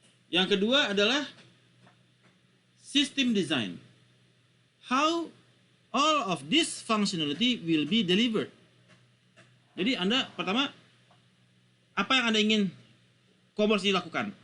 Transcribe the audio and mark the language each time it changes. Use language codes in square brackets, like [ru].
[id] Yang kedua adalah system design. [en] How all of this functionality will be delivered. [id] Jadi Anda pertama, apa yang Anda ingin commerce dilakukan?